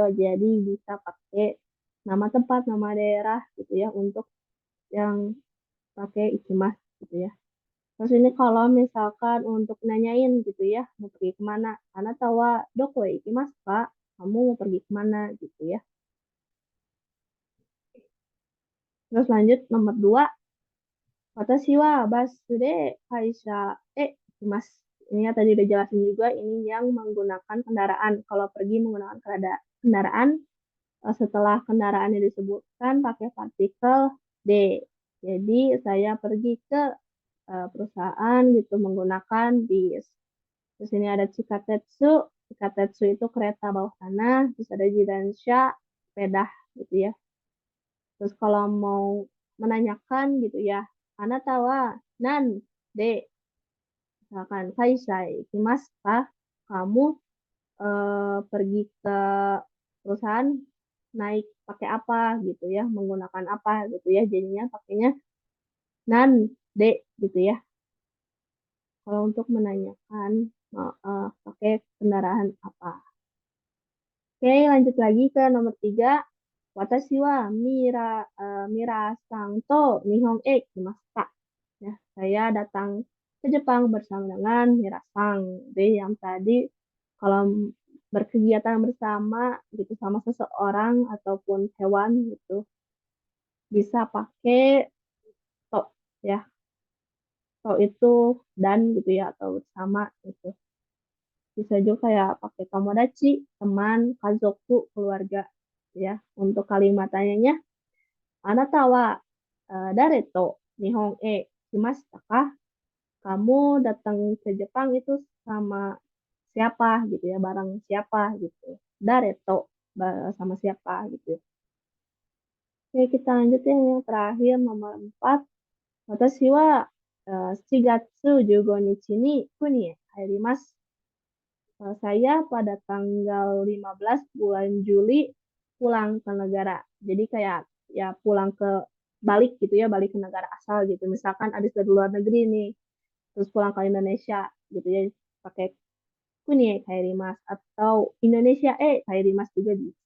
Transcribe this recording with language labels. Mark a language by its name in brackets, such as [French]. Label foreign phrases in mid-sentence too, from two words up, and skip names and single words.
[Indonesian] Jadi bisa pakai nama tempat, nama daerah gitu ya untuk yang pakai ikimas gitu ya. Terus ini kalau misalkan untuk nanyain gitu ya, mau pergi kemana? Karena [Japanese] たわどこいきます [Indonesian] Pak, kamu mau pergi kemana gitu ya. Terus lanjut nomor 2, [Japanese] わたしはバスで会社へ行きます. [Indonesian] Ini ya tadi udah jelasin juga, ini yang menggunakan kendaraan. Kalau pergi menggunakan kendaraan, setelah kendaraan yang disebutkan pakai partikel D. Jadi saya pergi ke perusahaan gitu menggunakan bis. Terus ini ada Chikatetsu. Chikatetsu itu kereta bawah tanah. Terus ada Jidansha, sepeda gitu ya. Terus kalau mau menanyakan gitu ya, [Japanese] あなたは何で, [Indonesian] misalkan [Japanese] 会社行きますか? [Indonesian] Kamu pergi ke perusahaan naik pakai apa gitu ya, menggunakan apa gitu ya. Jadinya pakainya [Japanese] 何で [Indonesian] gitu ya. Kalau untuk menanyakan pakai kendaraan apa. Oke, lanjut lagi ke nomor 3. [Japanese] 私はミラさんと日本へ来ました. [Indonesian] Ya, saya datang ke Jepang bersama dengan Mira sang. Jadi yang tadi kalau berkegiatan bersama gitu sama seseorang ataupun hewan gitu bisa pakai to ya. To itu dan gitu ya atau bersama gitu. Bisa juga kayak pakai tomodachi, teman, kazoku, keluarga ya. Untuk kalimat tanyanya, [Japanese] あなたは誰と日本へ来ましたか? [Indonesian] Kamu datang ke Jepang itu sama siapa gitu ya, barang siapa gitu. [Japanese] 誰と [Indonesian] sama siapa gitu. Oke, kita lanjut ya yang terakhir nomor 4. [Japanese] 私は7月15日に国へ入ります。 [Indonesian] Saya pada tanggal 15 bulan Juli pulang ke negara. Jadi kayak ya pulang ke balik gitu ya, balik ke negara asal gitu. Misalkan habis dari luar negeri nih, terus pulang ke Indonesia gitu ya, pakai [Japanese] 国へ帰ります [Indonesian] atau Indonesia kairimas juga bisa.